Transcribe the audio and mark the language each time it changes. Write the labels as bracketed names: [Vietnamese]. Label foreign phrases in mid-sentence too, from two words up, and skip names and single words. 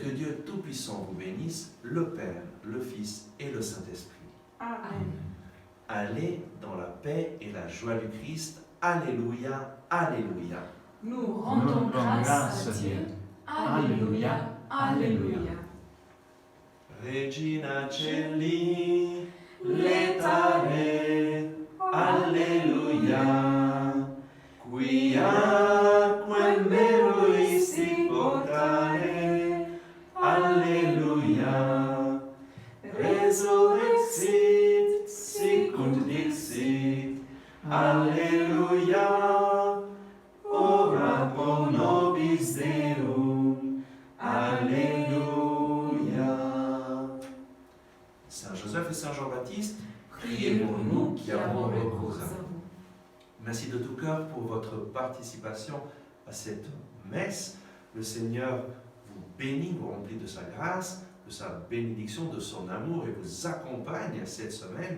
[French] Que Dieu Tout-Puissant vous bénisse, le Père, le Fils et le Saint-Esprit. Amen. Allez dans la paix et la joie du Christ. Alléluia, Alléluia. Nous rendons grâce à Dieu. Alléluia, Alléluia. [Latin] Regina Celi, letare, Alleluia, quiaque meruisti portare, Alleluia, resurrexit, sicut dixit, Alleluia, ora pro nobis Deum, Alleluia. [French] Saint Joseph et Saint Jean-Baptiste, priez pour nous qui avons recours à vous. Merci de tout cœur pour votre participation à cette messe. Le Seigneur vous bénit, vous remplit de sa grâce, de sa bénédiction, de son amour et vous accompagne cette semaine.